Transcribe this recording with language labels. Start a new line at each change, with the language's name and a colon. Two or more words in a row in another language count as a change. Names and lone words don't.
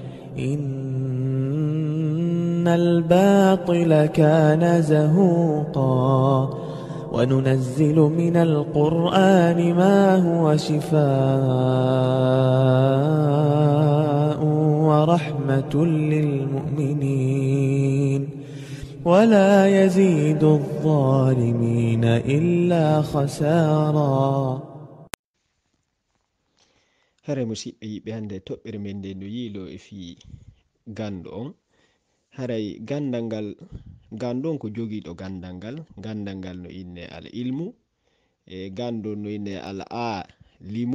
Arabic: إن الباطل كان زهوقا وننزل من القرآن ما هو شفاء ورحمة للمؤمنين ولا يزيد الظالمين إلا خسارا.
Fula: hare musidɓe yiɓe hande toɓɓere men nde no yiilo e fi gando on. haray gandal ngal gando on ko jogiiɗo gandal ngal no inne
Arabic: العلم
Fula: e gando no inne al limu.